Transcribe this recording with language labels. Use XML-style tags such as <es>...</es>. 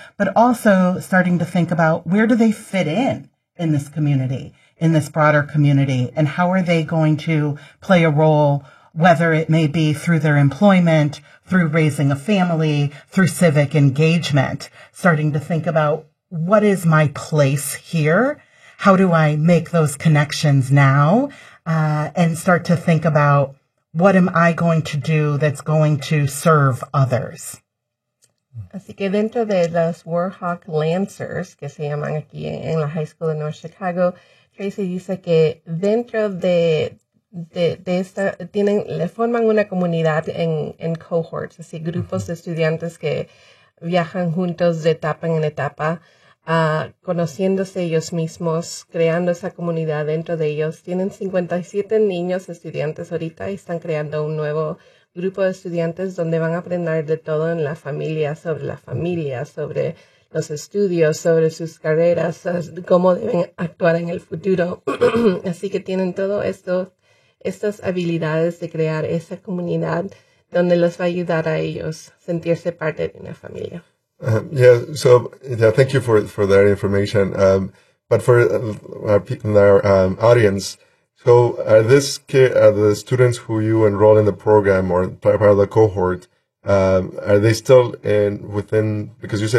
<en>but also starting to think about where do they fit in this community, in this broader community, and how are they going to play a role, whether it may be through their employment, through raising a family, through civic engagement, starting to think about what is my place here? How do I make those connections now? And start to think about what am I going to do that's going to serve others?</en> <es>Así que dentro de los Warhawk Lancers, que se llaman aquí en la High School of North Chicago, Tracy dice que dentro de esta, tienen, le forman una comunidad en cohorts, así grupos de estudiantes que viajan juntos de etapa en etapa, conociéndose ellos mismos, creando esa comunidad dentro de ellos. Tienen 57 niños estudiantes ahorita y están creando un nuevo grupo de estudiantes donde van a aprender de todo en la familia, sobre los estudios, sobre sus carreras, cómo deben actuar en el futuro. Así que tienen todo esto, estas habilidades de crear esa comunidad donde les va a ayudar a ellos sentirse parte de una familia.</es> <en>So thank you for that information. But for our people in our audience, so are this kid, are the students who you enroll in the program or part of the cohort, are they still in within, because you said</en>